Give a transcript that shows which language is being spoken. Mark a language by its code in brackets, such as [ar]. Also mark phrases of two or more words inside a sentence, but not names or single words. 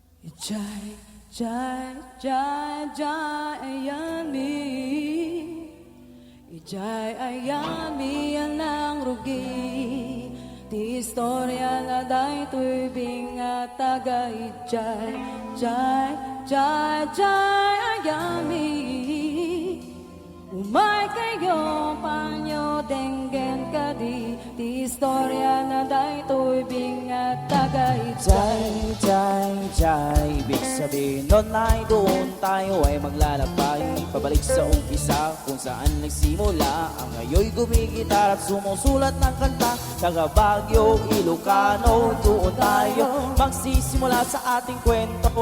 [tl] Jai, Jai, Jai, Jai, Ayami. Jai, Ayami, yan ang rugi. [ilo] Ti istorya na dahi tuwing at tagay. Jai, Jai, Jai, Jai, Ayami. Umay kayo, panyo, denggen ka di. Ti istorya na dahi tuwing at tagay. Jai, Jai, Jai, [tl] ibig sabihin nun ay doon tayo ay maglalakbay pabalik sa umpisa kung saan nagsimula. Ang ngayoy gumigitar at sumusulat ng kanta. Taga Baguio, Ilocano, doon tayo magsisimula sa ating kwento.